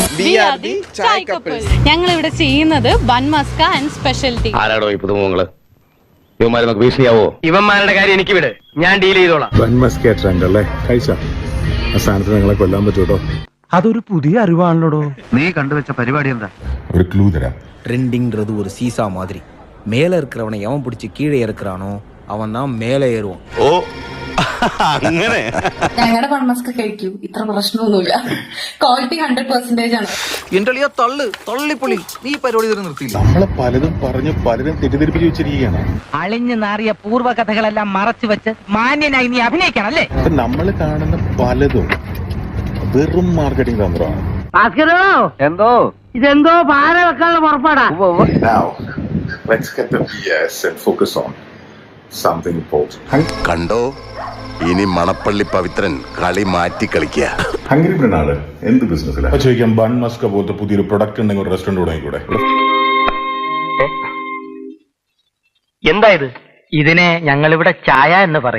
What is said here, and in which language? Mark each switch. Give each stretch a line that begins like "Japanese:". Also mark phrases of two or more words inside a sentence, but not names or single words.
Malayalam: ഞങ്ങൾ ഇവിടെ ചെയ്യുന്നത് ബൺ മസ്ക
English: and specialty.
Malayalam: ആരാടോ ഈ പുതുമുഖങ്ങള്? ഇവന്മാരെ നമുക്ക് ഭീഷണിയാവോ? ഇവന്മാരുടെ കാര്യം എനിക്ക് വിട്, ഞാൻ ഡീൽ ചെയ്തോളാം. ബൺ മസ്ക ട്രെൻഡ് അല്ലേ? കഴിച്ചാ ആ സ്ഥാനത്ത് നിങ്ങളെ കൊല്ലാൻ പറ്റൂട്ടോ. അതൊരു പുതിയ അറിവാണല്ലോ. നീ കണ്ടുവച്ച പരിപാടി എന്താ? ഒരു ക്ലൂ തരാം.
Tamil: ட்ரெண்டிங்கிறது ஒரு சீசா மாதிரி. மேலே இருக்கிறவனை எவன் பிடிச்சி கீழே இறக்குறானோ அவன் தான் மேலே ஏறுவான்.
Malayalam: ഓ അങ്ങനെ. ഞങ്ങളുടെ പൺമസ്ക കഴിക്കൂ, ഇത്ര പ്രശ്നമൊന്നുമില്ല. ക്വാളിറ്റി 100% ആണ്. എന്റെ തള്ളിപ്പൊളി നീ പരിപാടി തരുന്ന നിർത്തിയില്ല. നമ്മളെ പലതും പറഞ്ഞു പലരും തെറ്റിദ്ധരിപ്പിച്ച് വെച്ചിരിക്കുകയാണ്. അളിഞ്ഞു നാറിയ പൂർവ്വകഥകളെല്ലാം മറച്ചു വെച്ച് മാന്യനായി നീ അഭിനയിക്കണം അല്ലേ? നമ്മൾ കാണുന്ന പലതും വെറും മാർക്കറ്റിംഗ് തന്ത്രമാണ്. എന്തോ ഇതെന്തോ പാര വെക്കാനുള്ള പുറപ്പാടാ.
English: Now, let's get the BS and focus on something important.
Malayalam: കണ്ടോ, ഇനി മണപ്പള്ളി പവിത്രൻ കളി മാറ്റി കളിക്കുക. ഹംഗ്രി ബ്രനാണ് എന്ത് ബിസിനസ്സിലാണ് ചോദിക്കാം. ബൺ മസ്ക പോലത്തെ പുതിയൊരു പ്രൊഡക്റ്റ് ഉണ്ടെങ്കിൽ ഒരു റെസ്റ്റോറന്റ് തുടങ്ങിക്കൂടെ? എന്താ ഇത്? ഇതിനെ ഞങ്ങളിവിടെ ചായ എന്ന് പറയും.